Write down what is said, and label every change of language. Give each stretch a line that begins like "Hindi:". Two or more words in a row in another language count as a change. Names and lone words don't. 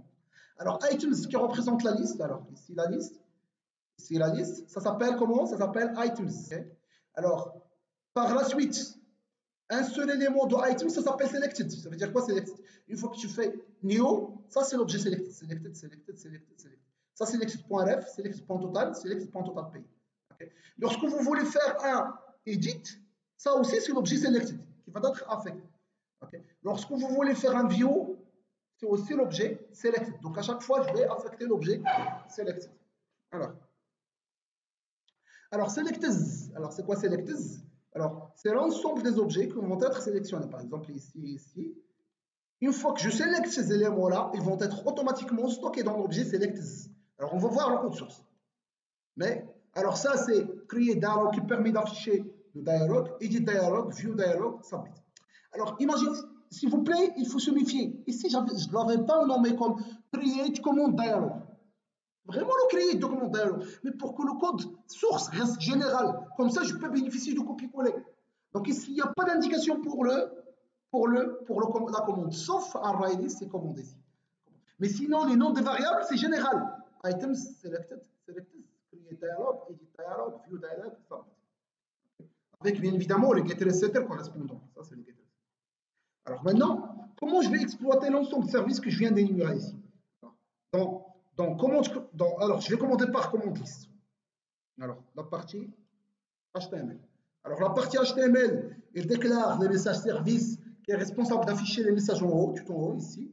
French: Alors items qui représente la liste. Alors ici la liste. Ici la liste. Ça s'appelle comment? Ça s'appelle items. Okay. Alors par la suite, un seul élément de item, ça s'appelle selected. Ça veut dire quoi selected? Une fois que tu fais new, ça c'est l'objet selected. Selected. Ça selected.ref, selected.total, selected.total pay. Okay. Lorsque vous voulez faire un edit, ça aussi c'est l'objet selected qui va être affecté. Okay. Lorsque vous voulez faire un view, c'est aussi l'objet selected. Donc à chaque fois, je vais affecter l'objet selected. Alors selected. Alors c'est quoi selected? Alors, c'est l'ensemble des objets qui vont être sélectionnés. Par exemple, ici. Une fois que je sélecte ces éléments-là, ils vont être automatiquement stockés dans l'objet selected. Alors, on va voir le code source. Mais, alors ça, c'est
English: create dialog
French: qui permet d'afficher le dialogue,
English: edit dialog, view dialog, submit.
French: Alors, imagine, s'il vous plaît, il faut se méfier. Ici, je ne l'avais pas nommé comme
English: create command dialog.
French: Vraiment le
English: create document dialog,
French: mais pour que le code source reste général. Comme ça, je peux bénéficier du copier-coller. Donc ici, il n'y a pas d'indication pour la commande, sauf ArrayList, c'est commandé ici. Mais sinon, les noms des variables, c'est général.
English: Items, selected, create dialog, edit dialog, view dialog, submit.
French: Avec bien évidemment les getter et setter correspondants. Ça, c'est les getter. Alors maintenant, comment je vais exploiter l'ensemble de services que je viens d'énumérer ici? Alors, je vais commencer par commande liste. Alors, la partie HTML. Alors, la partie HTML, elle déclare les messages services qui est responsable d'afficher les messages en haut, tout en haut, ici.